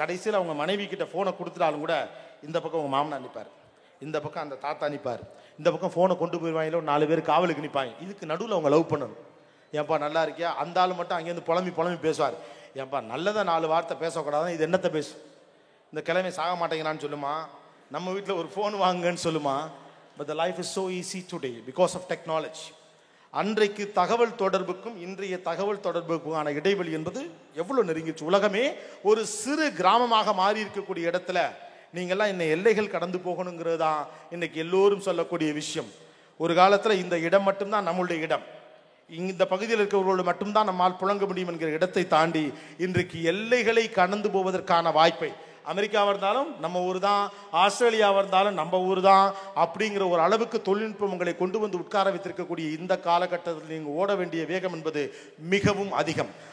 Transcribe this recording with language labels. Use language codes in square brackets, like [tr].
[ta] கடைசியில் அவங்க மனைவி கிட்ட ஃபோனை கொடுத்துட்டாலும் கூட இந்த பக்கம் உங்கள் மாமனார் நிற்பார், இந்த பக்கம் அந்த தாத்தா நிற்பார், இந்த பக்கம் ஃபோனை கொண்டு போயிடுவாங்களோ 4 பேர் காவலுக்கு நிற்பாங்க. இதுக்கு நடுவில் அவங்க லவ் பண்ணணும். ஏன்பா நல்லா இருக்கியா? அந்த ஆள் மட்டும் அங்கேருந்து புலம்பி பேசுவார். ஏன்பா நல்லதை 4 வார்த்தை பேசக்கூடாதுன்னு இது என்னத்தை பேசும்? இந்த கிழமை சாக மாட்டேங்கிறான்னு சொல்லுமா, நம்ம வீட்டில் ஒரு ஃபோன் வாங்குங்கன்னு சொல்லுமா. [en] But the life is so easy today because of technology. [ta] அன்றைக்கு தகவல் தொடர்புக்கும் இன்றைய தகவல் தொடர்புக்குமான இடைவெளி என்பது எவ்வளோ நெருங்கிச்சு. உலகமே ஒரு சிறு கிராமமாக மாறி இருக்கக்கூடிய இடத்துல நீங்கள்லாம் இன்னும் எல்லைகள் கடந்து போகணுங்கிறது தான் இன்னைக்கு எல்லோரும் சொல்லக்கூடிய விஷயம். ஒரு காலத்தில் இந்த இடம் மட்டும்தான் நம்மளுடைய இடம், இந்த பகுதியில் இருக்கிறவர்களோடு மட்டும்தான் நம்மால் புழங்க முடியும் என்கிற இடத்தை தாண்டி இன்றைக்கு எல்லைகளை கடந்து போவதற்கான வாய்ப்பை, அமெரிக்காவாக இருந்தாலும் நம்ம ஊர் தான், ஆஸ்திரேலியாவாக இருந்தாலும் நம்ம ஊர் தான் அப்படிங்கிற ஒரு அளவுக்கு தொழில்நுட்பம் உங்களை கொண்டு வந்து உட்கார வைத்திருக்கக்கூடிய இந்த காலகட்டத்தில் நீங்கள் ஓட வேண்டிய வேகம் என்பது மிகவும் அதிகம்.